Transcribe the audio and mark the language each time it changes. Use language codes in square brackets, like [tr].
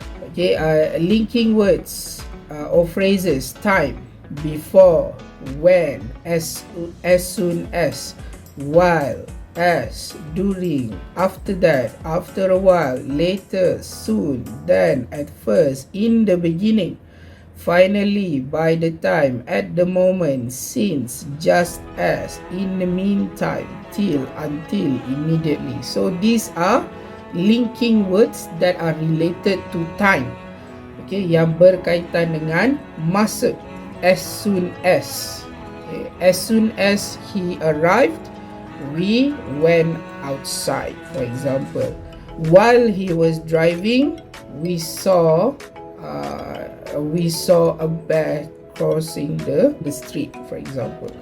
[en] Okay, linking words or phrases: time, before, when, as soon as, while, as, during, after that, after a while, later, soon, then, at first, in the beginning, finally, by the time, at the moment, since, just as, in the meantime, till, until, immediately. So these are linking words that are related to time. [ms] Okay, yang berkaitan dengan masa. [en] As soon as. Okay, as soon as he arrived, we went outside, for example. While he was driving, we saw a bear crossing the street, for example.